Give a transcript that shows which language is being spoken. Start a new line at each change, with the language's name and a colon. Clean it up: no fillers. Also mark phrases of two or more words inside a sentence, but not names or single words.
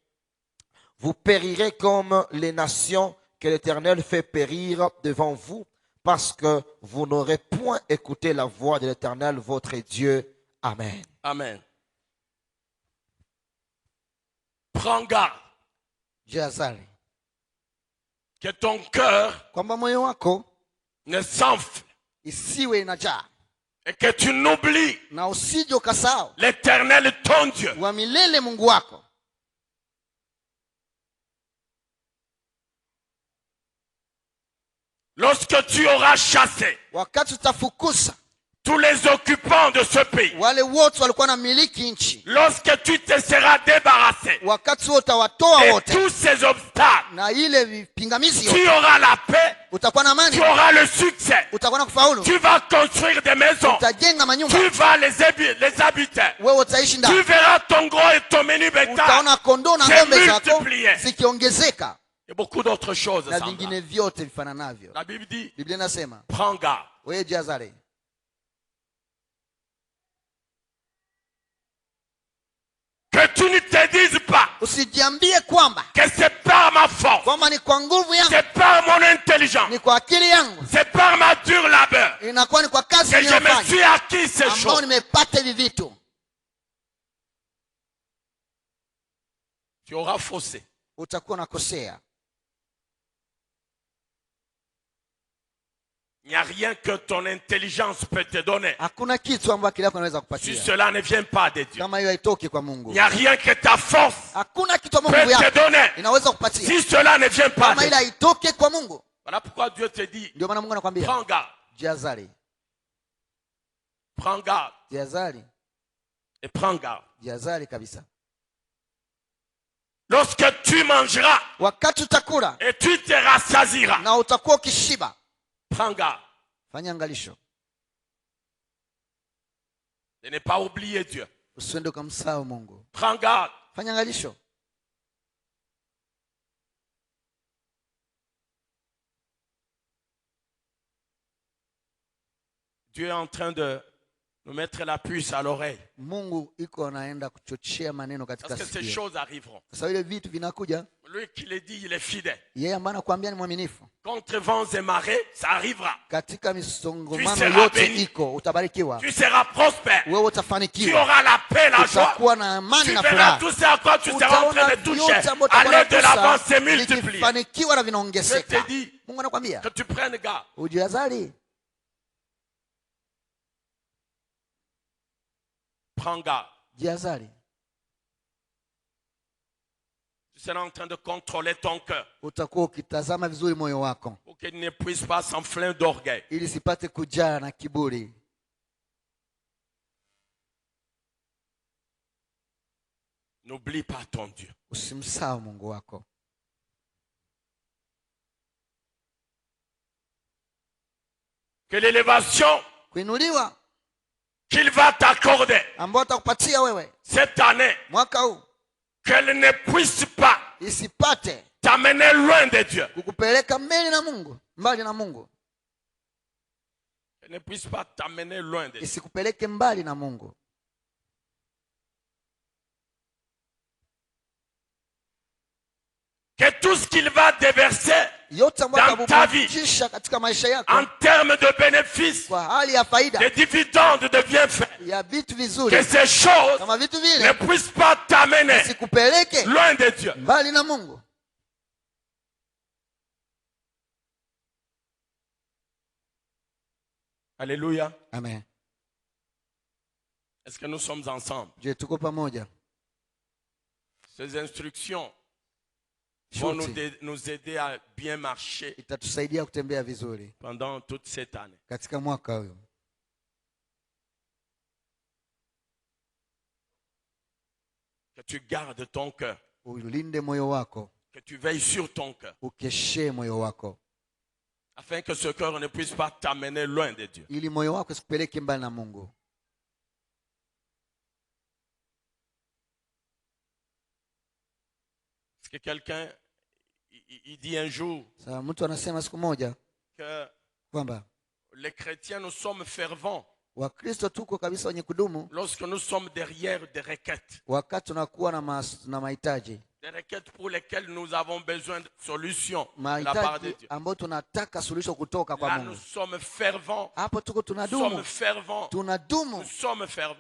French: Vous périrez comme les nations que l'Éternel fait périr devant vous, parce que vous n'aurez point écouté la voix de l'Éternel, votre Dieu. Amen. Amen. Prends garde
Swahili: Jihadhari
French: que ton cœur
Swahili: kwamba moyo wako
French: ne s'enfle
Swahili: isiwe inajaa,
French: et que tu n'oublies
Swahili: na usije ukasahau
French: l'Éternel, ton Dieu.
Swahili: wa milele Mungu wako.
French: Lorsque tu auras chassé
Swahili: Wakati utafukuza
French: tous les occupants de ce pays,
Swahili: wale wote walikuwa na miliki nchi,
French: lorsque tu te seras débarrassé
Swahili: wakati wote utawatoa
French: de
Swahili: wote
French: tous ces obstacles,
Swahili: na ile vipingamizi
French: tu
Swahili: yote,
French: auras la paix,
Swahili: utakuwa na amani,
French: tu auras le succès,
Swahili: utakuwa na kufaulu,
French: tu vas construire des maisons,
Swahili: utajenga manyumba,
French: tu vas les habiter,
Swahili: wewe utaishi
French: tu
Swahili: ndani,
French: verras ton gros et ton menu bétail
Swahili: utaona kondoo na
French: se
Swahili: ng'ombe zako
French: multiplier
Swahili: zikiongezeka
French: et beaucoup d'autres choses
Swahili: na
French: semblables.
Swahili: vingine vyote vifananavyo.
French: La Bible dit,
Swahili: Biblia inasema
French: prends garde
Swahili: wewe jihadhari,
French: que tu ne te dises pas
Swahili: usijiambie kwamba
French: que c'est par ma force,
Swahili: kwamba ni kwa nguvu yangu,
French: c'est par mon intelligence,
Swahili: ni kwa akili yangu,
French: c'est par ma dure labeur
Swahili: inakuwa ni kwa kazi
French: que je me
Swahili: niliyofanya
French: suis acquis ces
Swahili: ambao
French: choses.
Swahili: nimepata hivi vitu.
French: tu auras faussé.
Swahili: utakuwa unakosea.
French: Il n'y a rien que ton intelligence peut te donner.
Swahili: Hakuna kitu ambacho akili yako inaweza
French: Si
Swahili: kupatia
French: cela ne vient pas de Dieu.
Swahili: kama hiyo haitoki kwa
French: Il
Swahili: Mungu.
French: n'y a rien que ta force
Swahili: Hakuna kitu ambacho
French: peut
Swahili: Mungu
French: te
Swahili: yako
French: donner.
Swahili: inaweza kupatia
French: Si cela ne vient pas
Swahili: kama
French: de
Swahili: ile
French: Dieu.
Swahili: haitoki kwa Mungu.
French: Voilà pourquoi Dieu te dit,
Swahili: Ndio maana Mungu anakuambia
French: prends garde,
Swahili: jihadhari,
French: prends garde
Swahili: jihadhari,
French: et prends garde.
Swahili: jihadhari kabisa.
French: Lorsque tu mangeras
Swahili: Wakati utakula
French: et tu te rassasieras,
Swahili: na utakuwa ukishiba,
French: prends garde
Swahili: fanya angalisho,
French: de ne pas oublier Dieu.
Swahili: usiende ukamsahau Mungu.
French: Prends garde.
Swahili: Fanya angalisho.
French: Dieu est en train de nous mettre la puce à l'oreille.
Swahili: Mungu iko anaenda kuchochea maneno katika
French: Parce que ces
Swahili: sikio.
French: choses arriveront.
Swahili: Sasa ile vitu vinakuja,
French: Lui qui le dit, il est fidèle.
Swahili: yeye ambaye anakuambia ni mwaminifu.
French: Contre vents et marées, ça arrivera.
Swahili: Katika
French: Tu
Swahili: misongomano
French: seras
Swahili: yote
French: béni.
Swahili: iko, utabarikiwa,
French: Tu seras prospère.
Swahili: wewe
French: Tu
Swahili: utafanikiwa,
French: auras la paix, la joie.
Swahili: utakuwa na amani
French: Tu
Swahili: na
French: verras
Swahili: furaha.
French: tout ce à quoi tu seras en train
Swahili: Utaona
French: de toucher.
Swahili: vyote ambavyo
French: À
Swahili: utakuwa
French: l'aide de l'avance, c'est
Swahili: unagusa
French: multiplié.
Swahili: vikifanikiwa na
French: Je
Swahili: vinaongezeka.
French: te dis
Swahili: Mungu anakuambia
French: que tu prennes garde.
Swahili: ujihadhari,
French: Prends garde.
Swahili: jihadhari.
French: Tu seras en train de contrôler ton cœur
Swahili: Utakuwa ukitazama vizuri moyo wako
French: pour qu'il ne puisse pas s'enfler d'orgueil.
Swahili: ili sipate kujaa na kiburi.
French: N'oublie pas ton Dieu.
Swahili: Usimsahau Mungu wako.
French: Que l'élévation
Swahili: Kuinuliwa
French: qu'il va t'accorder
Swahili: ambao atakupatia wewe
French: cette année,
Swahili: mwaka huu
French: qu'elle ne puisse pas
Swahili: isipate
French: t'amener loin de Dieu.
Swahili: kukupeleka mbele na Mungu, mbali na Mungu,
French: Qu'elle ne puisse pas t'amener loin de Dieu.
Swahili: isikupeleke mbali na Mungu.
French: Que tout ce qu'il va déverser
Swahili: Yote ambayo
French: Dans ta vie.
Swahili: atakupumzisha katika maisha yako
French: en termes de bénéfices,
Swahili: kwa hali ya faida
French: de dividendes, de bienfaits,
Swahili: ya vitu
French: que
Swahili: vizuri,
French: ces choses
Swahili: kama vitu
French: ne
Swahili: vile
French: puissent pas t'amener
Swahili: isikupeleke
French: loin de Dieu.
Swahili: mbali na Mungu.
French: Alléluia.
Swahili: Amen.
French: Est-ce que nous sommes ensemble?
Swahili: Je, tuko pamoja.
French: Ces instructions vont
Swahili: Shuti
French: nous aider à bien marcher
Swahili: itatusaidia kutembea vizuri
French: pendant toute cette année.
Swahili: katika mwaka huu.
French: Que tu gardes ton cœur,
Swahili: Ulinde moyo wako,
French: que tu veilles sur ton cœur,
Swahili: ukeshe moyo wako,
French: afin que ce cœur ne puisse pas t'amener loin de Dieu.
Swahili: ili moyo wako usikupeleke mbali na Mungu.
French: Parce que quelqu'un, il dit un jour
Swahili: Sasa mtu anasema siku moja
French: que
Swahili: kwamba
French: les chrétiens, nous sommes fervents
Swahili: Wakristo tuko kabisa wenye kudumu
French: lorsque nous sommes derrière des requêtes.
Swahili: wakati tunakuwa na mahitaji
French: Des requêtes pour lesquelles nous avons besoin de solutions de la part de
Swahili: mahitaji
French: Dieu.
Swahili: ambayo tunataka suluhisho kutoka kwa
French: Là, nous
Swahili: Mungu.
French: sommes fervents.
Swahili: Hapo tuko
French: Nous sommes
Swahili: tunadumu,
French: fervents.
Swahili: tunadumu,
French: Nous sommes fervents.